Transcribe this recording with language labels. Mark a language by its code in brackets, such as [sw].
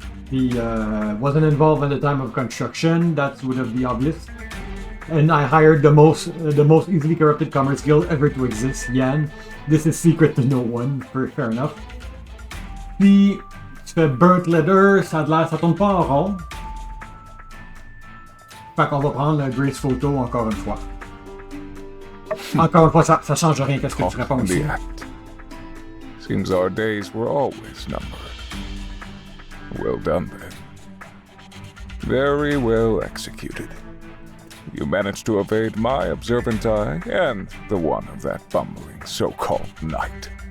[en] He wasn't involved at the time of construction. That would have been obvious. And I hired the most easily corrupted commerce guild ever to exist, Yan. This is secret to no one. Fair enough. [fr] Puis tu fais burnt leather, ça tourne pas en rond. Fait qu'on va prendre le Grace Photo encore une fois. Encore une fois, ça change rien qu'est-ce que tu réponds [en] In [fr] aussi. [en] the act. Seems our days were always numbered. Well done, then. Very well executed. You managed to evade my observant eye and the one of that bumbling so-called knight.